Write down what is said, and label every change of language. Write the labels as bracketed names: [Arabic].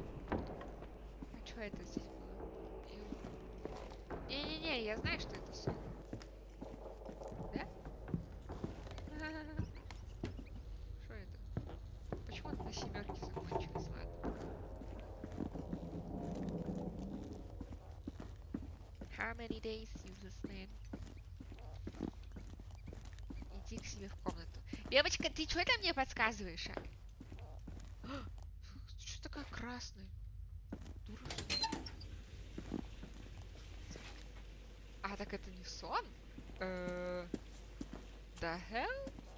[Russian] А что это здесь было? Не-не-не, я знаю, что это сон. Да? Что это? Почему он на семерке закончилось? Ладно. [English] How many days, useless man? [Russian] Иди к себе в комнату. Девочка, ты что там мне подсказываешь, а? Ты что такая красная? Дура, что ли? А, так это не сон? [English] The hell?